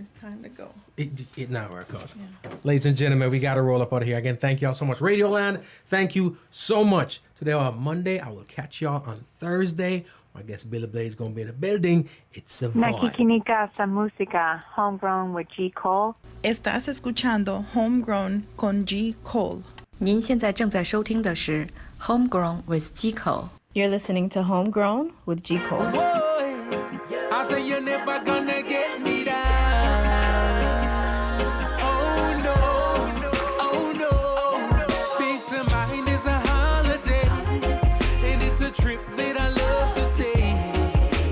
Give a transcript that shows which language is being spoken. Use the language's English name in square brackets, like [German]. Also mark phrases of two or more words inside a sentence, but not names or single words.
[English] It's time to go. It now work out. Yeah. Ladies and gentlemen, we gotta roll up out of here. Again, thank y'all so much. Radioland, thank you so much. Today on Monday, I will catch y'all on Thursday. I guess Billy Blade's gonna be in the building. It's a vibe. [Filipino] Nakikinig sa música, Homegrown with G. Cole. [Spanish] Estás escuchando Homegrown con G. Cole. [Chinese] 您现在正在收听的是 Homegrown with G. Cole. [English] You're listening to Homegrown with G. Cole. I say you're never gonna get me down. Oh no. Peace of mind is a holiday, and it's a trip that I love to take.